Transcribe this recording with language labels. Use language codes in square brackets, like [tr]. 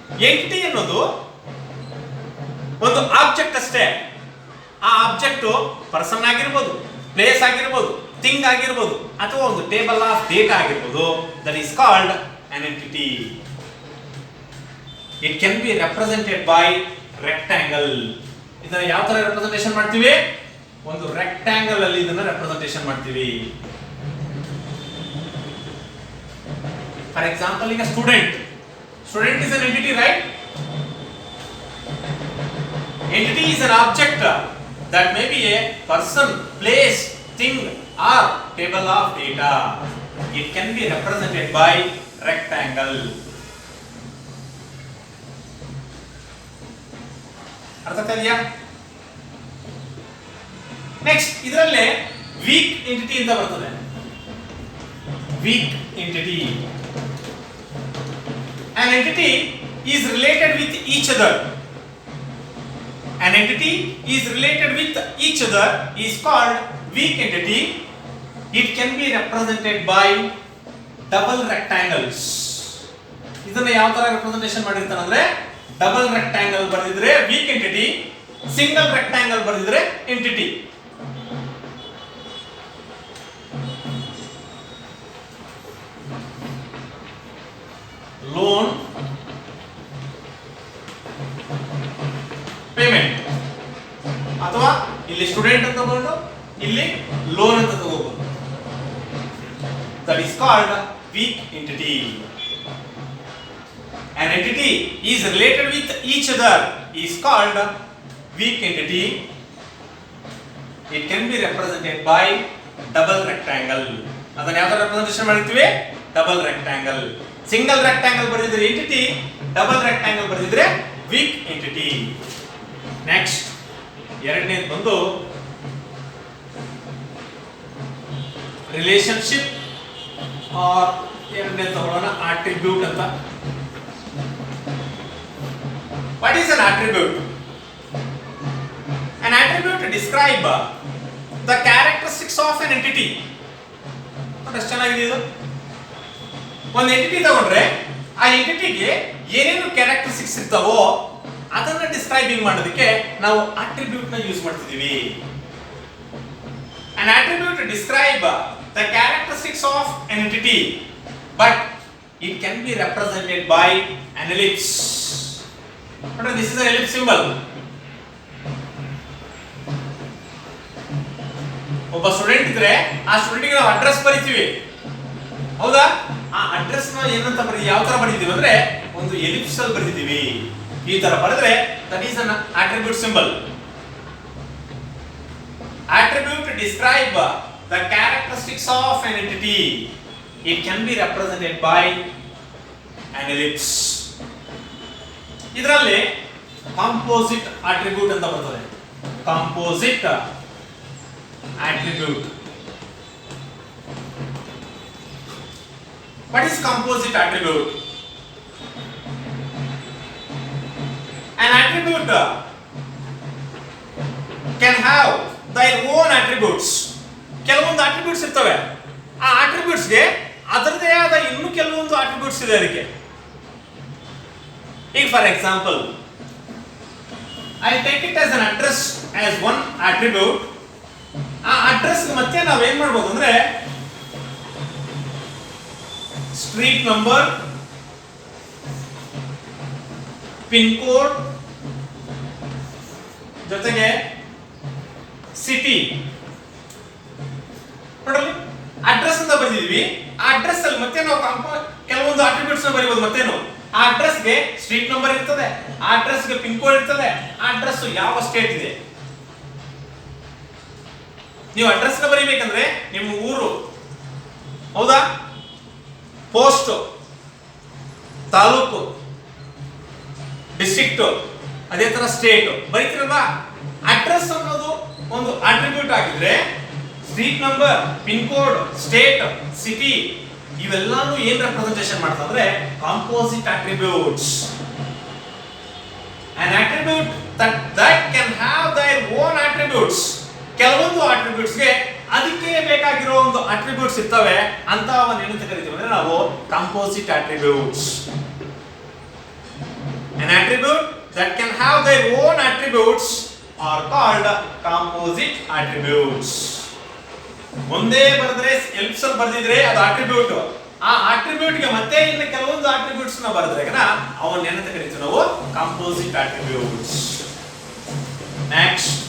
[kn] Entity ಅನ್ನೋದು ಒಂದು object ಅಷ್ಟೇ. ಆ ಆಬ್ಜೆಕ್ಟ್ ಪರ್ಸನ್ ಆಗಿರಬಹುದು, ಪ್ಲೇಸ್ ಆಗಿರಬಹುದು, ಥಿಂಗ್ ಆಗಿರಬಹುದು, ಅಥವಾ ಒಂದು ಟೇಬಲ್ ಆಫ್ ಡೇಟಾ ಆಗಿರಬಹುದು. [en] That is called an entity. It can be represented by rectangle. [kn] ಇದನ್ನ ಯಾವ ತರ ರೆಪ್ರೆಸೆಂಟೇಷನ್ ಮಾಡ್ತೀವಿ? ಒಂದು ರೆಕ್ಟಾಂಗಲ್ ಅಲ್ಲಿ ಇದನ್ನ ರೆಪ್ರೆಸೆಂಟೇಷನ್ ಮಾಡ್ತೀವಿ. [en] for example, [kn] ಈಗ [en] Student is an entity, right? Entity is an object that may be a person, place, thing or table of data. It can be represented by rectangle. [kn] ಅರ್ಥ ಆಗ್ತಿದೆಯಾ? Next ಇದರಲ್ಲೇ weak entity ಅಂತ ಬರ್ತದೆ. [en] Weak entity, an entity is related with each other. An entity is related with each other is called weak entity. It can be represented by double rectangles. [kn] ಇದನ್ನ ಯಾವ ತರ representation ಮಾಡಿರ್ತಾರೆ ಅಂದ್ರೆ double rectangle ಬರೆದಿದ್ರೆ weak entity, single rectangle ಬರೆದಿದ್ರೆ entity. Loan, payment, ಅಥವಾ ಇಲ್ಲಿ student ಅಂತ ತಗೊಂಡು ಇಲ್ಲಿ ಲೋನ್ ಅಂತ ತಗೋಬಹುದು. [en] That is called weak entity. An entity is related with each other is called weak entity. It can be represented by double rectangle. [kn] ಅದನ್ನ ಯಾವ ತರ ರೆಪ್ರೆಸೆಂಟೇಷನ್ ಮಾಡ್ತೀವಿ? Double rectangle. Single rectangle ಬರೆದಿದ್ರೆ entity, double rectangle ಬರೆದಿದ್ರೆ weak entity. Next ಎರಡನೇದು ಬಂದು relationship R ಎರಡನೇ ತಗೊಳ್ಳೋಣ attribute ಅಂತ. [en] What is an attribute? An attribute describe the characteristics of an entity. [kn] ಎಷ್ಟು ಚೆನ್ನಾಗಿದೆ ಇದು. ಒಂದು ಎಂಟಿಟಿ ತಗೊಂಡ್ರೆ ಆ ಎಂಟಿಟಿಗೆ ಏನೇನು ಕ್ಯಾರೆಕ್ಟರಿಸ್ಟಿಕ್ಸ್ ಇರ್ತಾವೋ ಅದನ್ನ ಡಿಸ್ಕ್ರೈಬಿಂಗ್ ಮಾಡೋದಕ್ಕೆ ನಾವು ಅಟ್ರಿಬ್ಯೂಟ್ ನ ಯೂಸ್ ಮಾಡ್ತಿದೀವಿ. [en] An attribute describe the characteristics of an entity, but it can be represented by an ellipse. This is an ellipse symbol. [kn] ಒಬ್ಬ ಸ್ಟೂಡೆಂಟ್ ಇದ್ರೆ ಆ ಸ್ಟೂಡೆಂಟ್ ಗೆ ನಾವು ಅಡ್ರೆಸ್ ಬರೀತೀವಿ, ಹೌದಾ? ಆ ಅಡ್ರೆಸ್ ನ ಏನಂತ ಯಾವ ತರ ಬರೀತೀವಿ ಅಂದ್ರೆ ಒಂದು ಎಲಿಪ್ಸ್ ಅಲ್ಲಿ ಬರೀತೀವಿ. ಈ ತರ ಬರೆದ್ರೆ [en] That is an attribute symbol. Attribute describe the characteristics of an entity. It can be represented by an ellipse. [kn] ಇದರಲ್ಲಿ ಕಾಂಪೋಸಿಟ್ ಅಟ್ರಿಬ್ಯೂಟ್ ಅಂತ ಬರ್ತದೆ. [en] Composite attribute. What is composite attribute? An attribute can have their own attributes. [kn] ಕೆಲವೊಂದು attributes ಇರ್ತವೆ. ಆ attributes ಗೆ ಅದರದೇ ಆದ ಇನ್ನೂ ಕೆಲವೊಂದು attributes ಇದೆ ಅದಕ್ಕೆ. ಈಗ [en] For example I take it as an address as one attribute. [kn] ಆ ಅಡ್ರೆಸ್ ಮತ್ತೆ ನಾವು ಏನು ಮಾಡಬಹುದು ಅಂದ್ರೆ ಸ್ಟ್ರೀಟ್ ನಂಬರ್, ಪಿನ್ ಕೋಡ್ ಜೊತೆಗೆ ಸಿಟಿ ನೋಡಲಿ ಅಡ್ರೆಸ್ ಅಂತ ಬರೆದಿದ್ವಿ. ಆ ಅಡ್ರೆಸ್ ಅಲ್ಲಿ ಮತ್ತೆ ನಾವು ಕೆಲವೊಂದು ಅಟ್ರಿಬ್ಯೂಟ್ಸ್ ಬರೀಬಹುದು. ಮತ್ತೇನು ಆ ಅಡ್ರೆಸ್ ಗೆ ಸ್ಟ್ರೀಟ್ ನಂಬರ್ ಇರ್ತದೆ, ಆ ಅಡ್ರೆಸ್ ಗೆ ಪಿನ್ ಕೋಡ್ ಇರ್ತದೆ, ಆ ಅಡ್ರೆಸ್ ಯಾವ ಸ್ಟೇಟ್ ಇದೆ. ನೀವು ಅಡ್ರೆಸ್ ನ ಬರೀಬೇಕಂದ್ರೆ ನಿಮ್ಮ ಊರು ಹೌದಾ, ಪೋಸ್ಟ್, ತಾಲೂಕು, ಡಿಸ್ಟ್ರಿಕ್ಟ್, ಅದೇ ತರ ಸ್ಟೇಟ್ ಬರೀತಿರಲ್ವಾ. ಅಡ್ರೆಸ್ ಅನ್ನೋದು ಒಂದು ಅಟ್ರಿಬ್ಯೂಟ್ ಆಗಿದ್ರೆ street number, pin code, state, city ಇವೆಲ್ಲಾನು ಏನ್ representation ಮಾಡ್ತಂದ್ರೆ composite attributes. [en] an attribute that can have their own attributes. [kn] ಕೆಲವೊಂದು ಅಟ್ರಿಬ್ಯೂಟ್ಸ್ ಗೆ ಅದಕ್ಕೆ ಬೇಕಾಗಿರೋ ಒಂದು ಅಟ್ರಿಬ್ಯೂಟ್ಸ್ ಇರ್ತವೆ, ಅಂತವನ್ನ ಏನಂತ ಕರಿತೀವಿ ಅಂದ್ರೆ ನಾವು composite attributes. [en] an attribute that can have their own attributes are called composite attributes. [kn] ಒಂದೇ ಬರೆದ್ರೆ ಎಲ್ಪ್ಸ್ ಅಲ್ಲಿ ಬರೆದಿದ್ರೆ ಅದು ಅಟ್ರಿಬ್ಯೂಟ್. ಆ ಅಟ್ರಿಬ್ಯೂಟ್ ಗೆ ಮತ್ತೆ ಇನ್ನು ಕೆಲವೊಂದು ಅಟ್ರಿಬ್ಯೂಟ್ಸ್ ನ ಬರೆದ್ರೆ ಅವನ್ನ ಏನಂತ ಕರಿತೀವಿ ನಾವು ಕಾಂಪೋಸಿಟ್ ಅಟ್ರಿಬ್ಯೂಟ್ಸ್. ನೆಕ್ಸ್ಟ್